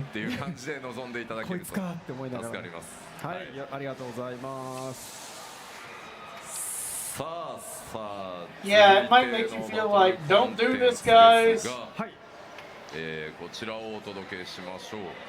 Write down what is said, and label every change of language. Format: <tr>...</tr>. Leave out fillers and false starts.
<ja>っていう感じで臨んでいただけると助かります。はい、ありがとうございます。さあ</ja> <en>Yeah, it might make you feel like, don't do this, guys.</en> <ja>はい、こちらをお届けしましょう。</ja>